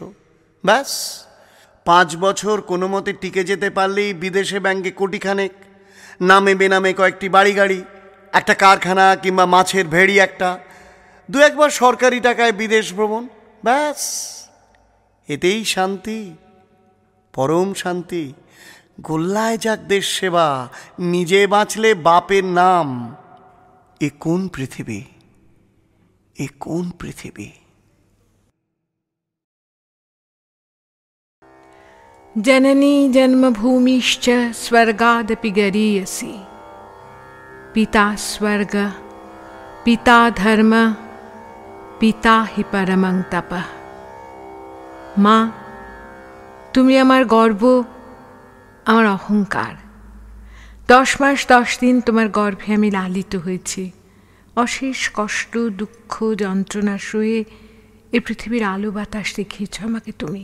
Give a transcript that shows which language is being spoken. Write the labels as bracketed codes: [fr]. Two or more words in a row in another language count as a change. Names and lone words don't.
[bn] ব্যাস 5 বছর কোনো মতে টিকে যেতে পারলেই বিদেশে ব্যাংকে কোটিখানেক, নামে বেনামে কয়েকটি বাড়ি গাড়ি, একটা কারখানা কিংবা মাছের ভেড়ি একটা, 2-1 বার সরকারি টাকায় বিদেশ ভ্রমণ। ব্যাস, এতেই শান্তি, পরম শান্তি। গোল্লায় যাক দেশ সেবা, নিজে বাঁচলে বাপের নাম। এ কোন পৃথিবী? এ কোন পৃথিবী? [sa] जननी जन्मभूमिश्च स्वर्गादपि गरीयसी। पिता स्वर्ग, पिता धर्म, पिता हि परमं तपः। [bn] মা, তুমি আমার গর্ব, আমার অহংকার। 10 মাস 10 দিন তোমার গর্ভে আমি লালিত হয়েছি। অশেষ কষ্ট, দুঃখ, যন্ত্রণা সয়ে এ পৃথিবীর আলো বাতাস দেখিয়েছ আমাকে তুমি।